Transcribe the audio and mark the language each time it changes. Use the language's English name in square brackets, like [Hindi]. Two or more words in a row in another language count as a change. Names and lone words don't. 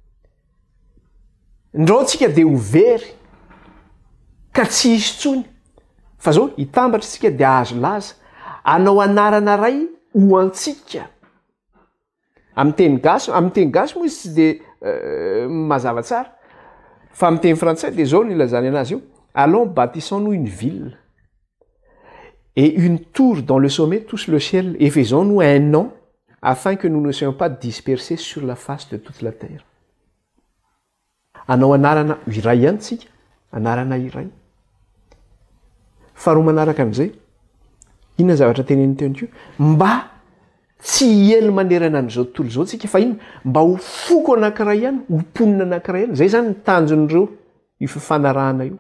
[Malagasy] Ndrao tsika dia ho very ka tsy hisy tsony. Fa zao hitambatra tsika dia azo laza. Anao anarana ray ho antsika. Amin'ny teny gasy moa izy tsy dia mazava tsara. Fa amin'ny teny frantsay dia zao ny ilazany anazy io. [French] Allons bâtissons-nous une ville. Et une tour dans le sommet touche le ciel. Et faisons-nous un nom afin que nous ne soyons pas dispersés sur la face de toute la terre. [Malagasy] Anao anarana iray ihany tsika. Anarana iray. Faharoa manaraka amin'izay. Inona zavatra teneniny teo io? Mba tsy hiely manerana an'izao tontolo izao tsika fa inona? Mba ho foko anankiray ihany, ho mponina anankiray ihany. Zay zany ny tanjon'ireo io fifanarahana io.